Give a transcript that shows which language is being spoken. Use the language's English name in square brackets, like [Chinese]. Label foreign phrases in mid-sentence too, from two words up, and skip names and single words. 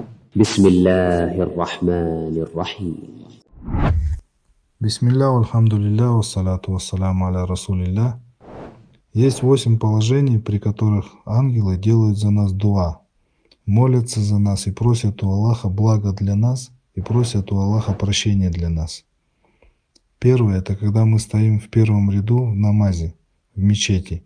[Arabic] بسم الله الرحمن الرحيم. بسم الله الحمد لله والصلاة والسلام على رسول الله. [Russian] Есть 8 положений, при которых ангелы делают за нас дуа, молятся за нас и просят у Аллаха блага для нас и просят у Аллаха прощения для нас. Первое – это когда мы стоим в первом ряду в намазе, в мечети.